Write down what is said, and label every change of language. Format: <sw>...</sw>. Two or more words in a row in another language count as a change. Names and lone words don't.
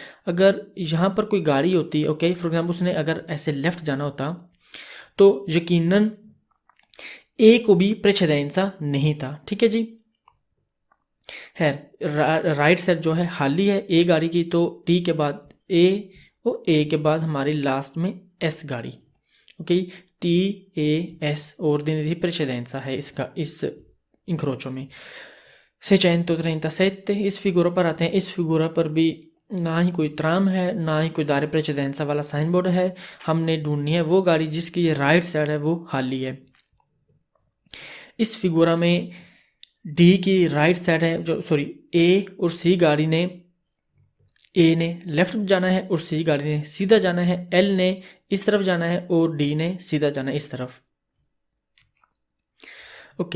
<hi>अगर यहाँ पर कोई गाड़ी होती, ओके,</hi> <en>for example</en> <hi>उसने अगर ऐसे लेफ्ट जाना होता तो यकीनन ए को भी प्रेसिडेंसा नहीं था, ठीक है जी। है</hi> <en>right side</en> <hi>जो है खाली है ए गाड़ी की, तो टी के बाद ए और ए के बाद हमारी लास्ट में एस गाड़ी, ओके। टी ए एस</hi> <it>ordine di precedenza</it> <hi>है इसका, इस इंक्रोचो में। 637 इस फिगूरा पर आते हैं। इस फिगूरा पर भी ना ही कोई ट्राम है ना ही कोई</hi> <it>dare precedenza</it> <hi>वाला साइन बोर्ड है, हमने ढूंढनी है वो गाड़ी जिसकी</hi> <en>right side</en> <hi>है वो खाली है। इस फिगूरा में डी की</hi> <en>right side</en> <hi>है जो ए और सी गाड़ी ने, ए ने लेफ्ट जाना है और सी गाड़ी ने सीधा जाना है, एल ने इस तरफ जाना है और डी ने सीधा जाना है इस तरफ, ओके।</hi>